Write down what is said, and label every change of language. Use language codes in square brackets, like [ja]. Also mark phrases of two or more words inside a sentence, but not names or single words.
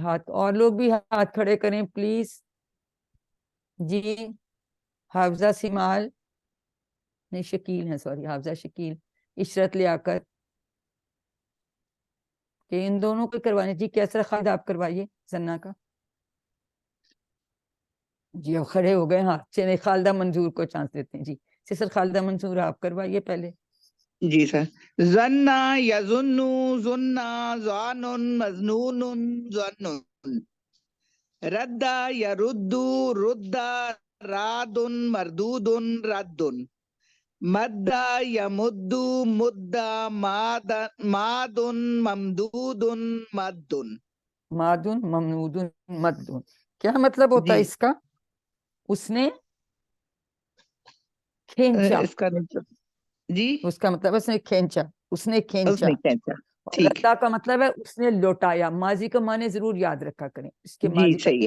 [ur] ہاتھ, اور لوگ بھی ہاتھ کھڑے کریں پلیز. جی حافظہ سمال, نہیں شکیل ہیں, سوری حافظہ شکیل, عشرت لیاقت, کہ ان دونوں کو کروانے. جی کیسر خالد آپ کروائیے زنہ کا. جی اب کھڑے ہو گئے ہاتھ, چلے خالدہ منظور کو چانس دیتے ہیں. جی سر خالدہ منظور آپ کروائیے پہلے. جی سر. [ar] ظن یظن ظن ظان مظنون ظن. رد یرد رد راد مردود رد. مد یمد مد ماد ممدود مد. مادن ممنودن مدن, [ur] کیا مطلب ہوتا ہے جی اس کا؟ اس نے کھینچا, اس کا مطلب جی اس کا مطلب اس نے کھینچا, اس نے اس کھینچا. نے کھینچا. اور ٹھیک ردا کا مطلب ہے اس نے لوٹایا. ماضی کا معنی ضرور یاد رکھا کریں, اس کے جی ماضی کا صحیح